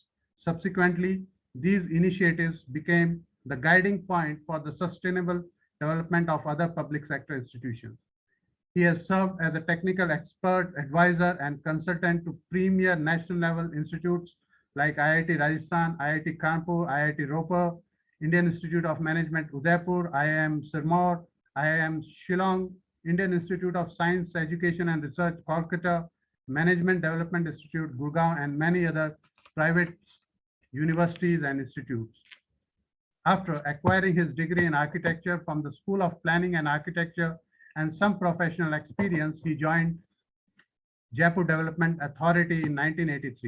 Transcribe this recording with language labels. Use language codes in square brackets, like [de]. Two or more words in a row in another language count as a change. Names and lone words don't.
[en] Subsequently, these initiatives became the guiding point for the sustainable development of other public sector institutions. He has served as a technical expert, advisor, and consultant to premier national level institutes like IIT Rajasthan, IIT Kanpur, IIT Ropar, Indian Institute of Management Udaipur, IIM Sirmaur, IIM Shillong, Indian Institute of Science, Education and Research, Kolkata, Management Development Institute, Gurgaon, and many other private universities and institutes. After acquiring his degree in architecture from the School of Planning and Architecture and some professional experience, he joined Jaipur Development Authority in 1983.